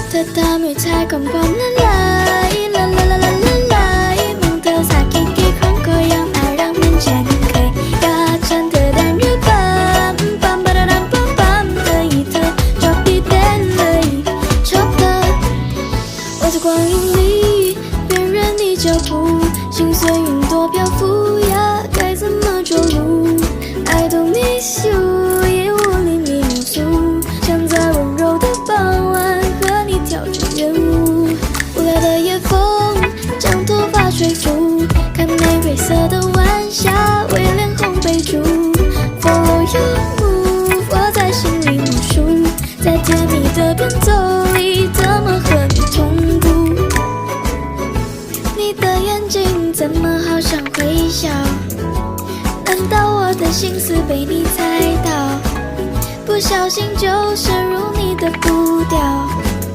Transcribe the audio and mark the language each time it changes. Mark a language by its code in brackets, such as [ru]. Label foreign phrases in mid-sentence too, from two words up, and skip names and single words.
[th] ธอทำให้ใจของผมละลายละลายละลายละลายมองเธอสักกี่ครั้งก็ยังน่ารักเหมือนเช่นเคยอยากฉันเธอได้หรือเปล่าปั๊มปะดะดัมปั๊มปั๊ มเธอให้เธอชอบดีเต้นเลยชอบเธอ [zh] 我在光影里辨认你脚步心碎云朵漂浮呀该怎么着陆爱懂你心也无力描述想在温柔的傍晚和你跳支圆舞无聊的夜风将头发吹拂看玫瑰色的晚霞为脸红背珠 [en] Follow your move [zh] 我在心里默数在甜蜜的变奏里怎么和你同步你的眼睛怎么好像会笑难道我的心思被你猜到不小心就深入你的步调